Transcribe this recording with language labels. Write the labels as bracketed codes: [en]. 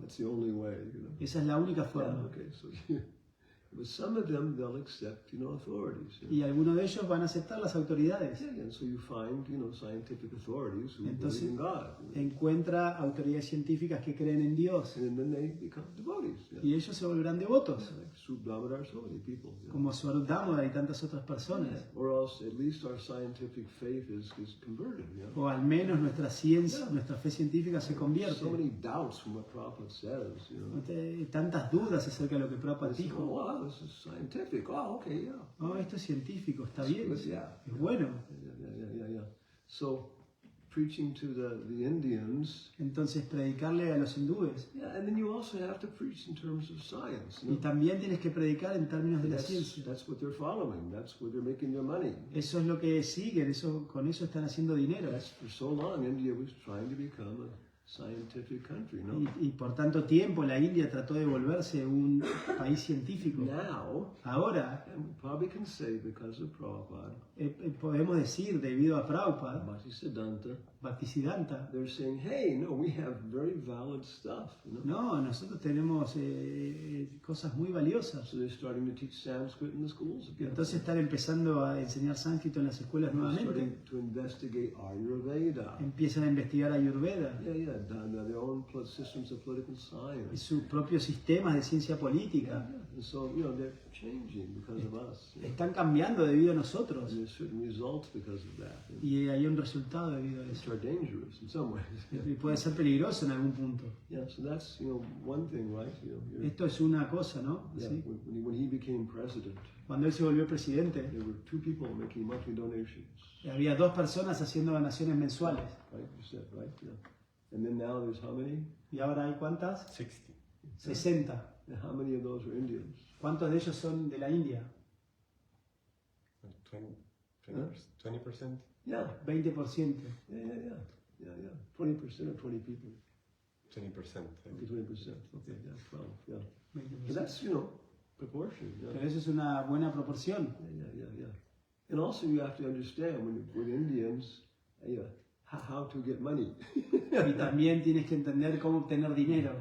[en] That's the only way, you know. [es] Esa es la única [en] Yeah, [es] forma. [en] okay, so but some of them they'll accept, authorities. You know? [es] Y algunos de ellos van a aceptar las autoridades. [en] Yeah, and so you find, scientific authorities who [es] Entonces, [en] believe in God. You know? [es] Encuentra autoridades científicas que creen en Dios. [en] And then they become devotees. Yeah. [es] Y ellos se volverán devotos, [en] Like Sut Damodar, so many people. You know? [es] como Swarup Damodar y tantas otras personas. [en] Or else at least our scientific faith is converted. You know? [es] O al menos nuestra ciencia, nuestra fe científica se convierte. [en] So many doubts from what Prabhupada says. You know? [es] Tantas dudas acerca de lo que Prabhupada [en] They say, oh, [es] dijo. [en] wow, this is scientific. Oh, okay, yeah. [es] Oh, esto es científico, está bien, [en] Yeah. [es] es bueno. [en] Yeah. So, preaching to the Indians, [es] Entonces predicarle a los hindúes. [en] yeah, and then you also have to preach in terms of science. [es] Y también tienes que predicar en términos de la [en] That's, [es] ciencia. [en] that's what they're following. That's where they're making their money. [es] Eso es lo que siguen, con eso están haciendo dinero. [en] That's for so long India was trying to become a scientific country, no? [es] Y por tanto tiempo la India trató de volverse un país científico. [en] Now, [es] Ahora [en] and we probably can say because of Prabhupada, [es] podemos decir, debido a Prabhupada, [en] Bhaktisiddhanta, [es] Bhaktisiddhanta, [en] they're saying, hey, no, we have very valid stuff. [es] no, nosotros tenemos cosas muy valiosas. [en] So they're starting to teach Sanskrit in the schools again. [es] Entonces están empezando a enseñar sánscrito en las escuelas [en] They're [es] nuevamente. [en] starting to investigate Ayurveda. [es] Empiezan a investigar Ayurveda [en] Yeah, their own systems of political [es] y [en] science. [es] sus propios sistemas de ciencia política. [en] And so, they're changing because of us. [es] Están cambiando debido a [en] And [es] nosotros. [en] there's certain results because of that, [es] Y hay un resultado debido a [en] which [es] eso. [en] are dangerous in some ways. [es] Y puede ser peligroso en algún punto. [en] Yeah, so that's, one thing, right? [es] Esto es una cosa, ¿no? [en] Yeah, [es] Sí. [en] when he became president, [es] Cuando él se volvió presidente, [en] there were 2 people making monthly donations, [es] había 2 personas haciendo donaciones mensuales. [en] right? You said, right? Yeah. And then now there's how many? [es] ¿Y ahora hay cuántas? [en] 60. [es] 60. [en] And how many of those are Indians? [es] ¿Cuántos de ellos son de la India? [en] 20%? Yeah. [es] 20%. [en] Yeah. 20% or 20 people. [es] 20%. [en] Okay, 20%. Okay, yeah, 12. Yeah. [es] 20%. [en] But that's, proportion. Yeah. [es] Pero eso es una buena proporción. [en] Yeah. And also you have to understand with Indians, how to get money. [es] Y también tienes que entender cómo obtener dinero.